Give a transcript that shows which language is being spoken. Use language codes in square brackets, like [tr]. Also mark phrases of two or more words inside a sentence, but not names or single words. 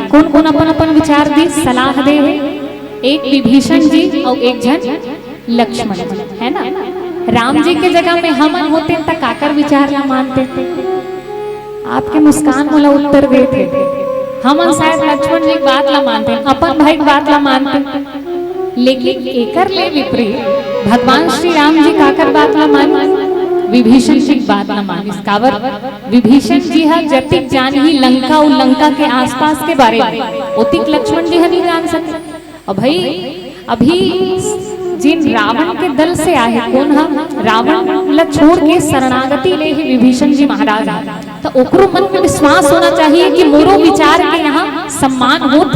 [hne] कौन कौन अपन अपन विचार दी, सलाह दे है? एक विभीषण जी और एक जन लक्ष्मण, है ना। राम जी के जगह में हम होते तो काकर विचार ला मानते थे? आपके मुस्कान मोला उत्तर देते, हम शायद लक्ष्मण जी बात ला मानते, अपन भाई बात ला मानते। लेकिन एकर ले विपरीत भगवान श्री राम जी काकर बात ला मान? विभीषण जी बात ला मानिस। कावर विभीषण जी हा जतिक जान ही लंका और लंका के आसपास के बारे में, ओतिक लक्ष्मण जी नहीं जान सकते। और भाई अभी जिन रावण के दल से आए, कौन हम? रावण ला छोड़ के शरणागति ले ही विभीषण जी महाराज। तो ओकरो मन में विश्वास होना चाहिए कि मोरो विचार के यहाँ सम्मान होते।